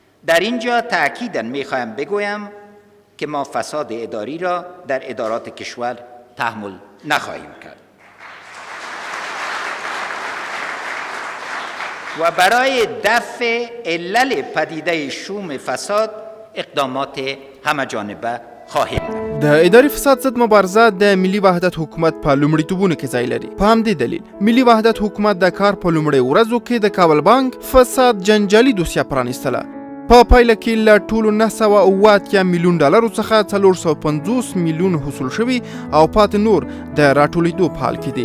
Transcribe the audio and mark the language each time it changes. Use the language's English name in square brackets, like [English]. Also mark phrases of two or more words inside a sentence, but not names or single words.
[Persian] در اینجا تأکیداً میخواهم بگویم که ما فساد اداری را در ادارات کشور تحمل نخواهیم کرد و برای دفع علل پدیده شوم فساد اقدامات همه‌جانبه خواهیم [Pashto] د اداري فساد ضد مبارزه د ملي وحدت حکومت په لومړیتوبونو کې ځای لري. په همدې دلیل ملي وحدت حکومت د کار په لومړۍ ورځو کې د کابل بانک فساد جنجالي دوسیه پرانیستله. په پایله کې له ټولو 980 میلیون ډالرو څخه 450 میلیون حصول شوي او پاتې نور د راټولېدو په حال کې دي.